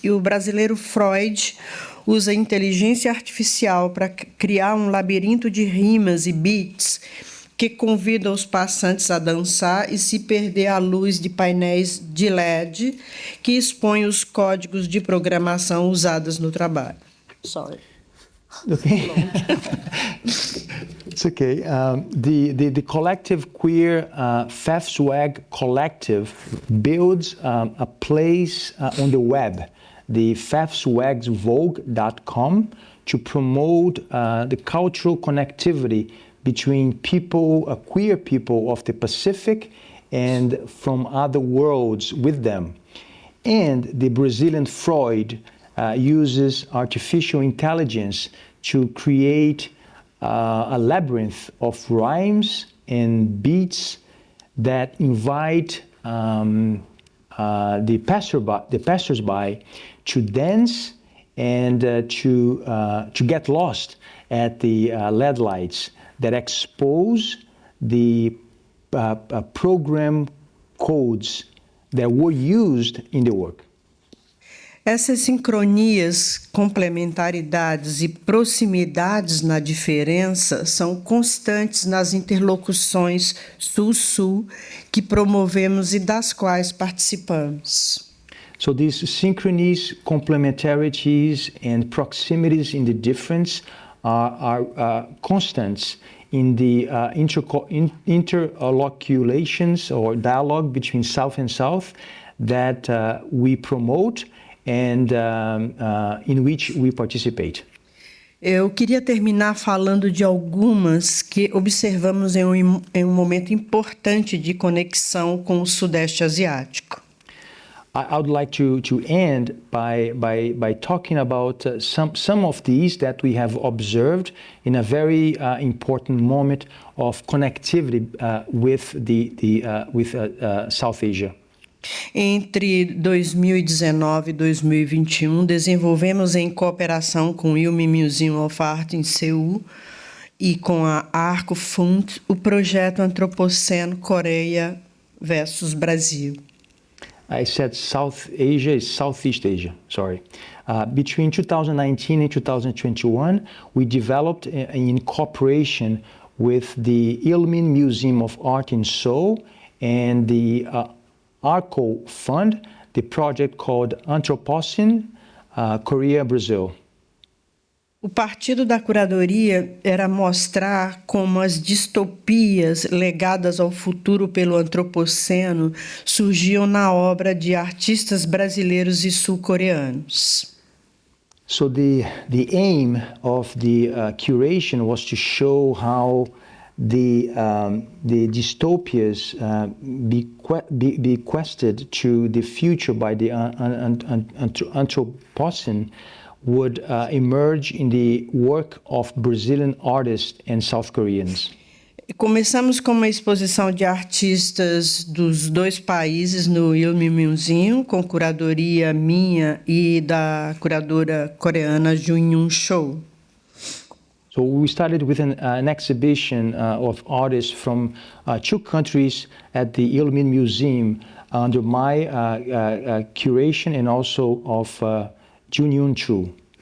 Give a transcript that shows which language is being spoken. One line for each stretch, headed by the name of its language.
Portuguese: E o brasileiro Freud usa a inteligência artificial para criar um labirinto de rimas e beats que convida os passantes a dançar e se perder à luz de painéis de LED que expõem os códigos de programação usados no trabalho.
English: Sorry. Okay. It's okay. The collective queer FafSwag collective builds a place on the web, the fafswagsvogue.com, to promote the cultural connectivity between people, queer people of the Pacific and from other worlds with them. And the Brazilian Freud uses artificial intelligence to create a labyrinth of rhymes and beats that invite the passersby to dance and to get lost at the LED lights that expose the program codes that were used in the work.
Portuguese: Essas sincronias, complementaridades e proximidades na diferença são constantes nas interlocuções Sul-Sul que promovemos e das quais participamos.
English: So these synchronies, complementarities, and proximities in the difference are constants in the interloculations or dialogue between South and South that we promote and in which we participate.
Portuguese: Eu queria terminar falando de algumas que observamos em um momento importante de conexão com o Sudeste Asiático.
English: I would like to end by talking about some of these that we have observed in a very important moment of connectivity with South Asia.
Portuguese: Entre 2019 e 2021, desenvolvemos em cooperação com o Ilmi Museum of Art em Seul e com a Arco Fund o projeto Antropoceno Coreia versus Brasil.
English: I said South Asia is Southeast Asia, sorry. Between 2019 and 2021, we developed in cooperation with the Ilmin Museum of Art in Seoul and the Arco Fund, the project called Anthropocene, Korea, Brazil.
Portuguese: O partido da curadoria era mostrar como as distopias legadas ao futuro pelo antropoceno surgiam na obra de artistas brasileiros e sul-coreanos.
English: So the aim of the curation was to show how the dystopias bequested to the future by the Anthropocene would emerge in the work of Brazilian artists and South Koreans.
Portuguese: Começamos com uma exposição de artistas dos dois países no Ilmi Museum, com curadoria minha e da curadora coreana Jun-Yoon Cho.
English: So we started with an exhibition of artists from two countries at the Ilmin Museum under my curation and also of Jun-Yoon Cho.